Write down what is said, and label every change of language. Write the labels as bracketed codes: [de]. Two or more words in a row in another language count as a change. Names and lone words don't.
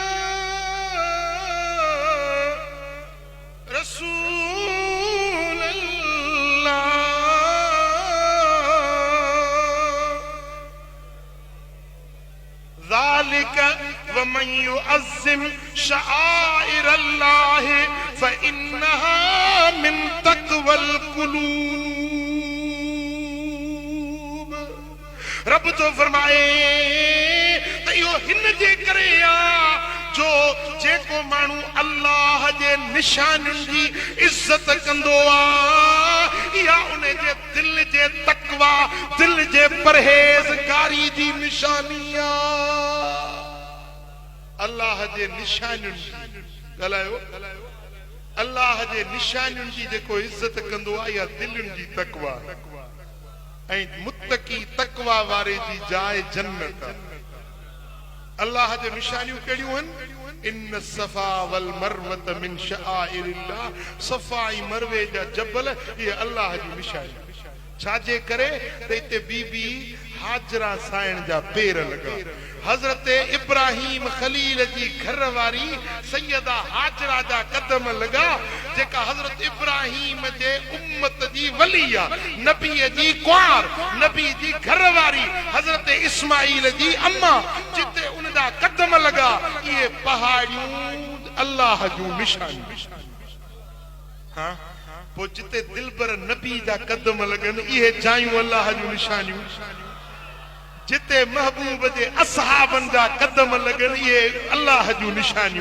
[ar] رسول الله ذلك ومن يعظم شعائر الله فإنها من تقوى [sd] क़ुलूब रब तो फरमाए त इहो हिन जे करे आ जो जेको मानू अल्लाह जे निशानियुनि जी इज्जत कंदो आ या उन जे दिल जे तकवा दिल जे परहेज़गारी जी निशानी आ अल्लाह जे निशानियुनि ॻाल्हायो अल्लाह जे निशानियुनि जी जेको इज्जत कंदो आ या दिलुनि जी तकवा ऐं मुत्तकी तकवा वारे जी जाइ जन्नत अल्लाह जे निशानियूं कहिड़ियूं आहिनि? [ar] إن الصفا والمروة من شعائر الله, [sd] सफा ऐं मरवे जा जबल ये अल्लाह जी निशानी। छाजे करे त हिते बीबी हाजरा साइण जा पेर लगा, हजरत इब्राहिम खलील जी घर वारी सैयदा हाजरा जा कदम लगा, जेका हजरत इब्राहिम जे उम्मत जी वली आ, नबी जी कुआर, नबी जी घर वारी हजरत इस्माइल जी अम्मा, जिते उनजा कदम लगा ये पहाड़ियूं अल्लाह जूं निशानियूं। हाँ, पो जिते दिलबर नबी जा कदम लगन ये जायूं अल्लाह जूं निशानियूं। जिते महबूब जे असहाबन जा कदम लगन ये अल्लाह जूं निशानियूं।